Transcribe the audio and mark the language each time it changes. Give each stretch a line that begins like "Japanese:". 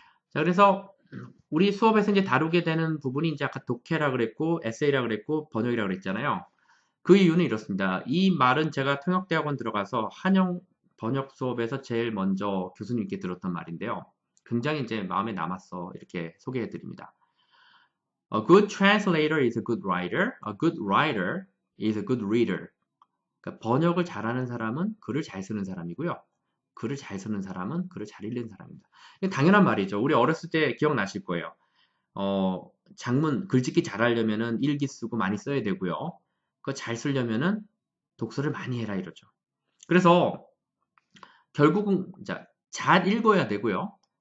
Korean: 자, 그래서 우리 수업에서 이제 다루게 되는 부분이 이제 아까 독해라 그랬고, 에세이라 그랬고, 번역이라 그랬잖아요. 그 이유는 이렇습니다. 이 말은 제가 통역대학원 들어가서 한영 번역 수업에서 제일 먼저 교수님께 들었던 말인데요. 굉장히 이제 마음에 남았어. 이렇게 소개해 드립니다.
English: A good translator is a good writer. A good writer is a good reader.
Korean: 그러니까 번역을 잘하는 사람은 글을 잘 쓰는 사람이고요. 글을 잘 쓰는 사람은 글을 잘 읽는 사람입니다. 이게 당연한 말이죠. 우리 어렸을 때 기억나실 거예요. 장문, 글짓기 잘하려면은 일기 쓰고 많이 써야 되고요. 그거 잘 쓰려면은 독서를 많이 해라 이러죠. 그래서 결국은 잘 읽어야 되고요.